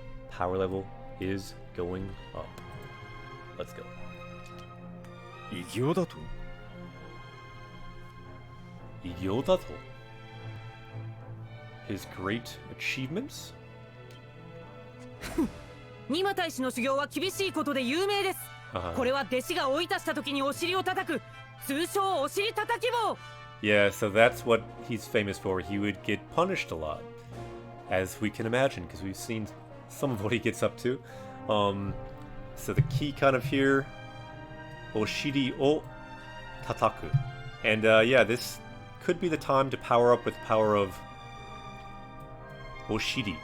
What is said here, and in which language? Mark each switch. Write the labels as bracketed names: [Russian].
[English] power level is going up. Let's go. [Japanese] 偉業だと偉業だと [English] His great achievements? [Japanese] ニマ大使の修行は厳しいことで有名です。これは弟子が追い出した時にお尻を叩く通称お尻叩き棒。 [English] Yeah, so that's what he's famous for. He would get punished a lot, as we can imagine, because we've seen some of what he gets up to. So the key kind of here, [Japanese] Oshiri o Tataku. [English] And yeah, this could be the time to power up with the power of Oshiri.